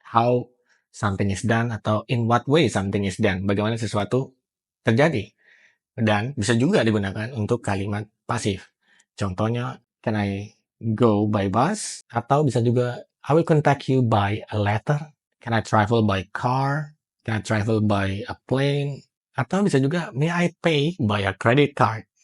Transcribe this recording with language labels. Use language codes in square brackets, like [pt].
[en] How something is done atau in what way something is done. [id] Bagaimana sesuatu terjadi. Dan bisa juga digunakan untuk kalimat pasif. Contohnya, [en] can I go by bus? [id] Atau bisa juga, [en] I will contact you by a letter. Can I travel by car? Can I travel by a plane? [id] Atau bisa juga, [en] may I pay by a credit card?